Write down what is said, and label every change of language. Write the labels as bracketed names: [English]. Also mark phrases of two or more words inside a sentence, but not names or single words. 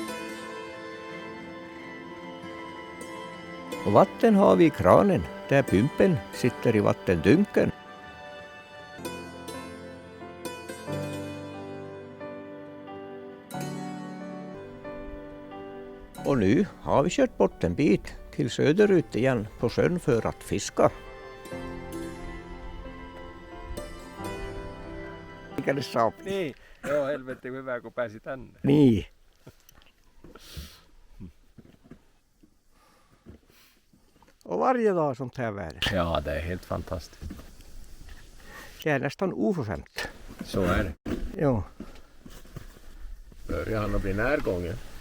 [Swedish] Och vatten har vi i kranen där pumpen sitter i vattendunken. Och nu har vi kört bort en bit till söderut igen på sjön för att fiska. [Finnish] Mikä ne saa? Niin, joo helvetti hyvä kun pääsi tänne. Niin. [Swedish] Och varje dag sånt här väder. Ja, det är helt fantastiskt. Det är nästan oförskämt. Så är det. Ja. Börjar han att bli närgången?